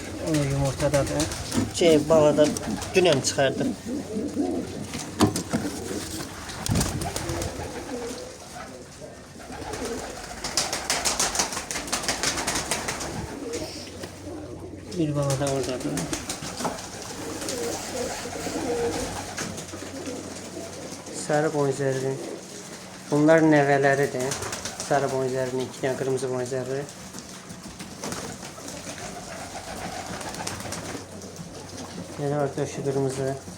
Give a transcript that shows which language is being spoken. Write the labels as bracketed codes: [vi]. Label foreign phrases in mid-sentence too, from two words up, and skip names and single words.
[az] O yumurtadadır. Balada dünən çıxardı. Bir bala da oradadır. Sarı boynuzlu. Bunlar nəvələridir. [tr] Sarı boynuzlu, iki tane kırmızı boynuzlu. Ne var döşü kırmızı.